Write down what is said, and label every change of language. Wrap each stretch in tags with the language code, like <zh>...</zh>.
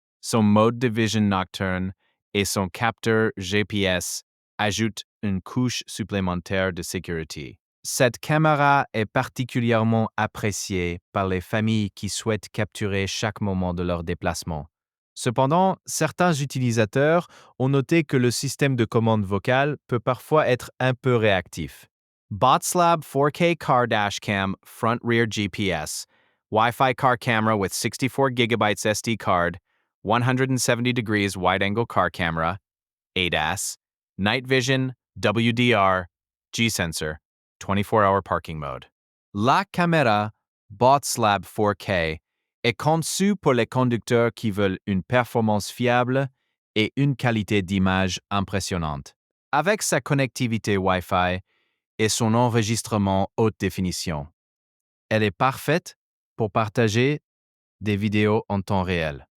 <fr>Son mode de vision nocturne et son capteur GPS ajoutent une couche supplémentaire de sécurité. Cette caméra est particulièrement appréciée par les familles qui souhaitent capturer chaque moment de leur déplacement. Cependant, certains utilisateurs ont noté que le système de commande vocale peut parfois être un peu réactif.</fr> <en>BOTSLAB 4K car dash cam front rear GPS, Wi-Fi car camera with 64 GB SD card, 170 degrees wide angle car camera, ADAS, night vision, WDR, G sensor, 24-hour parking mode.</en> <fr>La caméra BOTSLAB 4K est conçue pour les conducteurs qui veulent une performance fiable et une qualité d'image impressionnante. Avec sa connectivité Wi-Fi et son enregistrement haute définition, elle est parfaite pour partager des vidéos en temps réel.</fr>